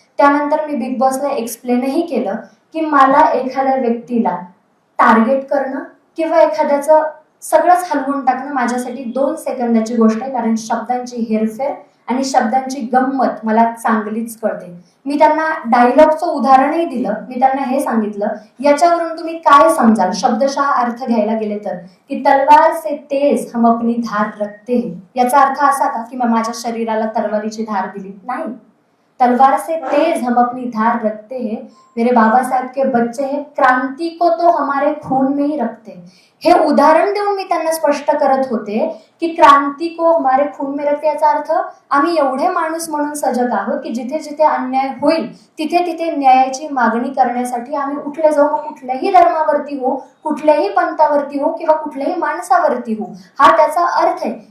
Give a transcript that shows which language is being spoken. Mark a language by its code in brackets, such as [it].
[mr] त्यानंतर मी बिग बॉसला एक्सप्लेनही केलं की मला एखाद्या व्यक्तीला टार्गेट करणं किंवा एखाद्याचं सगळंच हलवून टाकणं माझ्यासाठी 2 सेकंदाची गोष्ट आहे, कारण शब्दांची हेरफेर आणि शब्दांची गंमत मला चांगलीच कळते. मी त्यांना डायलॉगचं उदाहरणही दिलं. मी त्यांना हे सांगितलं याच्यावरून तुम्ही काय समजाल, शब्दशः अर्थ घ्यायला गेले तर, की [hi] तलवार से तेज हम अपनी धार रखते हैं. [mr] याचा अर्थ असा का की माझ्या शरीराला तलवारीची धार दिली नाही. [hi] तलवार से तेज हम अपनी धार रखते हैं, मेरे बाबा साहेब के बच्चे हैं, क्रांती को तो हमारे खून में ही रखते हैं. [mr] हे उदाहरण देऊन मी त्यांना स्पष्ट करत होते की [hi] क्रांती को हमारे खून में रखते [mr] याचा अर्थ आम्ही एवढे माणूस म्हणून सजग आहोत की जिथे जिथे अन्याय होईल तिथे तिथे न्यायाची मागणी करण्यासाठी आम्ही उठले जाऊ. मग कुठल्याही धर्मावरती हो, कुठल्याही पंथावरती हो किंवा कुठल्याही माणसावरती हो, हा त्याचा अर्थ आहे.